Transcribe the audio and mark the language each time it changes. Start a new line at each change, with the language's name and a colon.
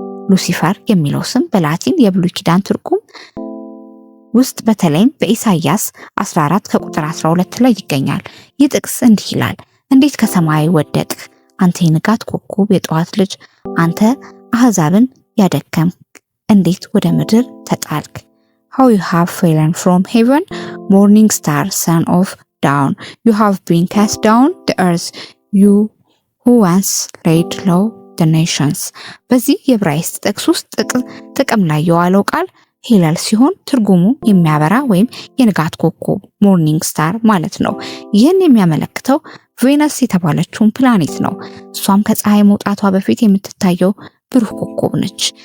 Amharic: ሉሲፈር የሚለው ስም በላቲን የብሉይ ኪዳን ትርጉም ውስጥ በተለይም በኢሳይያስ 14 ከቁጥር 12 ላይ ይገኛል። ይህ ጥቅስ እንዲህ ይላል፣ እንዴት ከሰማይ ወደቅህ አንተ የንጋት ኮከብ የጠዋት ልጅ፣ አንተ አህዛብን ያደከም እንዴት ወደ ምድር ተጣልክ?
English: How you have fallen from heaven, morning star, son of dawn. You have been cast down the earth, you who once laid low the nations.
Amharic: በዚህ የዕብራይስጥ ጥቅስ ውስጥ ጥቅም ላይ የዋለው ቃል ሂለል ሲሆን ትርጉሙ የሚያበራ ወይም የንጋት ኮከብ ሞርኒንግ ስታር ማለት ነው። ይህን የሚያመለክተው ቬነስ የተባለችውን ፕላኔት ነው። እሷም ከፀሐይ መውጣቷ በፊት የምትታየው ብሩህ ኮከብ ነች።